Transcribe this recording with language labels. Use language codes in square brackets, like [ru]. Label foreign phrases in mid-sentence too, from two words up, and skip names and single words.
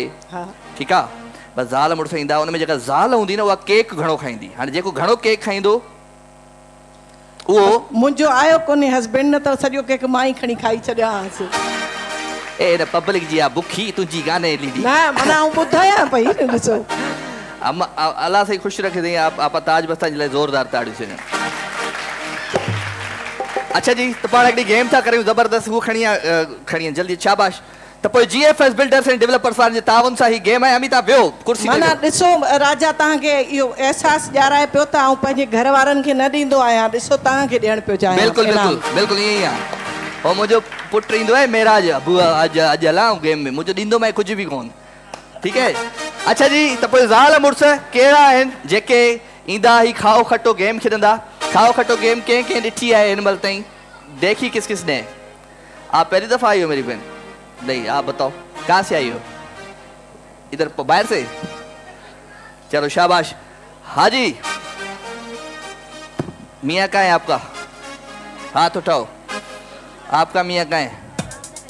[sd] ठीकु आहे ॿ ज़ाल मुड़ुस ईंदा हुन में जेका ज़ाल हूंदी न उहा केक घणो खाईंदी। हाणे जेको घणो केक खाईंदो उहो मुंहिंजो आयो कोन्हे हस्बैंड न त सॼो केक मां ई खणी खाई छॾियां। ए न पब्लिक जी आहे बुखी तुंहिंजी कान्हे LED। न माना आउं ॿुधायां पई ॾिसो अल्लाह साईं ख़ुशि रखे अथई। आप ताज मस्तानी जे लाइ ज़ोरदार ताड़ियूं थियनि। अच्छा जी त पाण हिकिड़ी गेम था करियूं ज़बरदस्त उहो खणी जल्दी शाबाश। त पोइ GFS बिल्डर्स एंड डेवलपर्स वारनि जे ताउन सां ही गेम आहे। अमिता वियो कुर्सी माना ॾिसो राजा तव्हांखे इहो अहसासु ॼाणाए पियो त आउं पंहिंजे घर वारनि खे न ॾींदो आहियां। ॾिसो तव्हांखे ॾियणु पियो चाहियां। बिल्कुलु बिल्कुलु बिल्कुलु ईअं ई आहे। ऐं मुंहिंजो पुटु ईंदो आहे मेराज बुआ अॼु हलां गेम में मुंहिंजो ॾींदो मां कुझु बि कोन। ठीकु है? अच्छा जी त पोइ ज़ाल मुड़ुस कहिड़ा आहिनि जेके ईंदा ही खाओ खटो गेम खेॾंदा? खाओ खटो गेम कंहिं कंहिं ॾिठी आहे हिन महिल ताईं? [hi] देखी किसने? आप पहली दफ़ा आई हो मेरी बहन? नहीं आप बताओ कहाँ से आई हो? इधर बाहर से? चलो शाबाश। हाजी मियाँ कहाँ है आपका? हाथ उठाओ। आपका मियाँ कहाँ है?